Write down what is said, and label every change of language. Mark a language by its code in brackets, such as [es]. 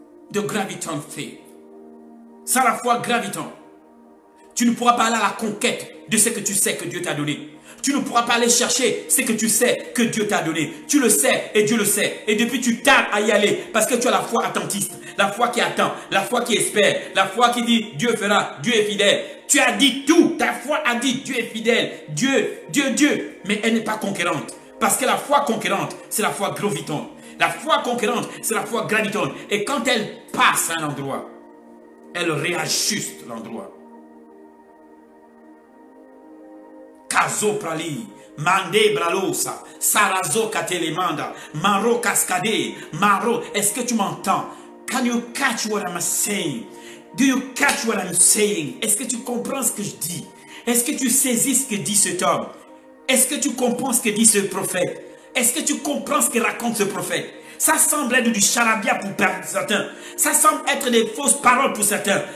[en] De graviton faith. [fr] Sans la foi graviton, tu ne pourras pas aller à la conquête de ce que tu sais que Dieu t'a donné. Tu ne pourras pas aller chercher ce que tu sais que Dieu t'a donné. Tu le sais et Dieu le sait. Et depuis tu tardes à y aller parce que tu as la foi attentiste. La foi qui attend, la foi qui espère, la foi qui dit Dieu fera, Dieu est fidèle. Tu as dit tout, ta foi a dit Dieu est fidèle, Dieu. Mais elle n'est pas conquérante. Parce que la foi conquérante, c'est la foi graviton. La foi conquérante, c'est la foi graviton. Et quand elle passe à un endroit, elle réajuste l'endroit. Kazo prali, mande bralosa, sarazo katelemanda, maro cascade, maro. Est-ce que tu m'entends? [en] Can you catch what I'm saying? Do you catch what I'm saying? [fr] Est-ce que tu comprends ce que je dis? Est-ce que tu saisis ce que dit cet homme? Est-ce que tu comprends ce que dit ce prophète? Est-ce que tu comprends ce que raconte ce prophète? Ça semble être du charabia pour certains. Ça semble être des fausses paroles pour certains.